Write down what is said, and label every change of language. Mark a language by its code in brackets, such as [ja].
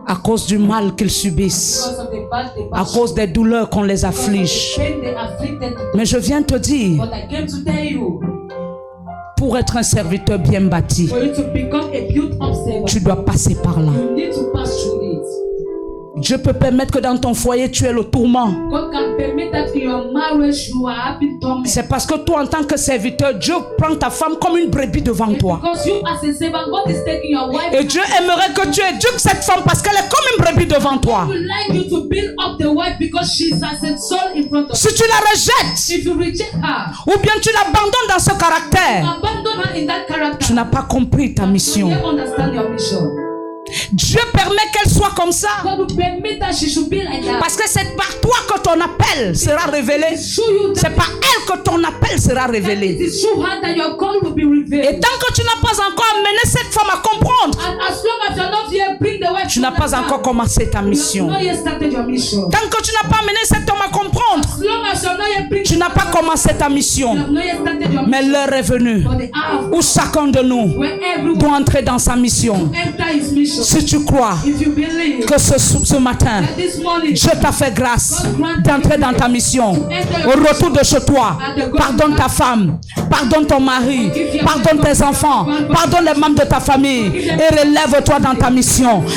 [fr] à cause du mal qu'ils subissent, [en] Because of the bad, the [fr] à cause des douleurs qu'on les afflige. [en] pain they afflicted. [fr] Mais je viens te dire, [en] But I came to tell you, [fr] pour être un serviteur bien bâti, [en] for you to become a built-up servant, [fr] tu dois passer par là. [en] you need to pass through it. [fr] Dieu peut permettre que dans ton foyer tu aies le tourment. [en] God can permit that in your marriage you are having torment. [fr] C'est parce que toi en tant que serviteur, Dieu prend ta femme comme une brebis devant toi. [en] Because you as a servant, God is taking your wife. [fr] Et Dieu aimerait que tu éduques cette femme parce qu'elle est comme une brebis devant toi. [en] He would like you to build up the wife because she's as a soul in front of you. [fr] Si tu la rejettes, [en] If you reject her, [fr] ou bien tu l'abandonnes dans ce caractère, [en] abandon her in that character. [fr] tu n'as pas compris ta [en] You [fr] mission. [en] don't understand your mission. [fr] Dieu permet qu'elle soit comme ça. [en] God will permit that she should be like that. [fr] Parce que c'est par toi que ton appel sera révélé. C'est par elle que ton appel sera révélé. [en] It is through her that your call will be revealed. [fr] Et tant que tu n'as pas encore amené cette femme à comprendre, [en] And as long as you're not here, bring the wife. [fr] tu n'as pas encore commencé ta mission. [en] You have not yet started your mission. [fr] Tant que tu n'as pas amené cet homme à comprendre, [en] As long as you're not yet bring, [fr] tu n'as pas commencé ta [en] you [fr] mission. [en] have not yet started your [fr] Mais [en] mission. [fr] l'heure est venue [en] For the hour [fr] où chacun de nous [en] where everyone [fr] doit entrer dans sa mission. [en] enter his mission. [fr] Si tu crois [en] If you believe [fr] que ce matin, [en] that this morning [fr] Dieu t'a fait grâce d'entrer dans ta mission. Au retour de chez toi, pardonne ta femme, pardonne ton mari, pardonne tes enfants, pardonne les membres de ta famille et relève-toi dans ta mission.